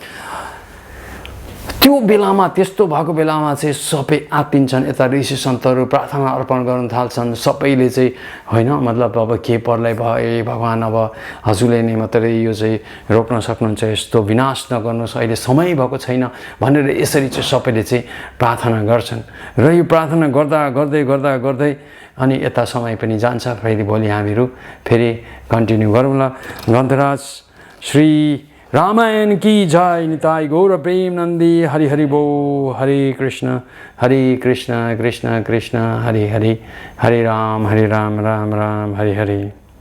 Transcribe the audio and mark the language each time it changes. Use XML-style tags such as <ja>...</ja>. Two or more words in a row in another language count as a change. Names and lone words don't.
<ne>त्यो बेलामा त्यस्तो भएको बेलामा चाहिँ सबै आत्तिन्छन्, यता ऋषि सन्तहरू प्रार्थना अर्पण गर्न थाल्छन्, सबैले चाहिँ होइन मतलब अब के पर्लाई भयो, ए भगवान् अब हजुरले नै मात्रै यो चाहिँ रोक्न सक्नुहुन्छ, यस्तो विनाश नगर्नुहोस्, अहिले समय भएको छैन भनेर यसरी चाहिँ सबैले चाहिँ प्रार्थना गर्छन्। र यो प्रार्थना गर्दा गर्दै गर्दा गर्दै अनि यता समय पनि जान्छ। फेरि भोलि हामीहरू फेरि कन्टिन्यू गरौँला।</ne> <hi>ग्रन्थराज श्री रामायण की जय।</hi> <bn>নিতাই গৌর প্রেমানন্দী। হরি হরি বো।</bn> <sa>हरे कृष्ण कृष्ण कृष्ण हरि हरि, हरे राम राम राम हरि हरि।</sa>